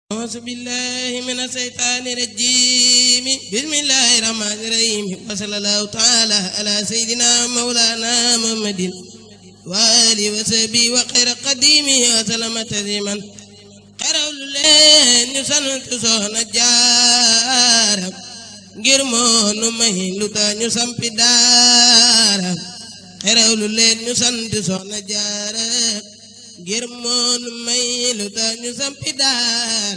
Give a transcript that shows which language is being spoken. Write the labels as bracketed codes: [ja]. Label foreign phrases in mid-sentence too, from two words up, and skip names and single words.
[ar] أعوذ بالله من الشيطان الرجيم بسم الله الرحمن الرحيم وصلى الله تعالى على سيدنا مولانا محمد وآله وصحبه وخير قديمه وسلم تسليما [wo] xerawlu leen ñu sant Soxna Jaara ngir moo nu may lu tax ñu sampi daara xerawlu leen ñu sant Soxna Jaara ngir moo nu may lu tax ñu sampi daara